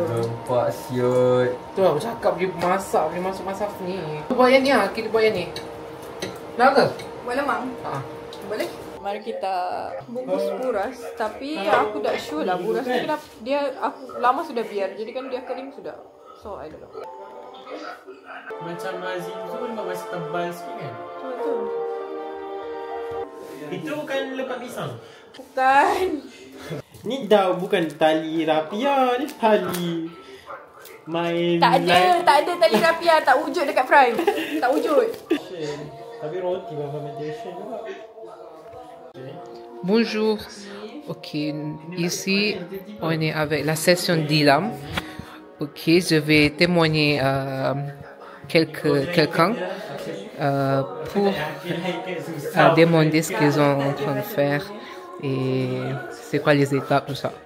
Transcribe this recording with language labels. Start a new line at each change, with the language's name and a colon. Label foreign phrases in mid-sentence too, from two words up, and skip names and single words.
Malay: Nampak siut. Tu aku cakap dia masak, dia masuk-masak ni. Kita buat yang ni lah, kita buat yang ni. Nak ke? Boleh mang? Haa. Boleh? Mari kita bungkus buras. Tapi aku tak sure lah buras ni kenapa. Aku lama sudah biar. Jadi kan dia kering sudah.
English: So I don't know.
Malay: Macam Mazin tu kan masih tebal sikit kan? Betul. Itu bukan lepat pisang. Bukan. Ni dah bukan tali rapia, ni tali main. Tak ada tali rapia. Tak wujud dekat Prime. Tak wujud. Tapi roti bukan fermentation juga.
French: Bonjour. Ok, ici on est avec la session d'Ilam. Ok, je vais témoigner quelqu'un pour demander ce qu'ils sont en train de faire et c'est quoi les étapes, tout ça.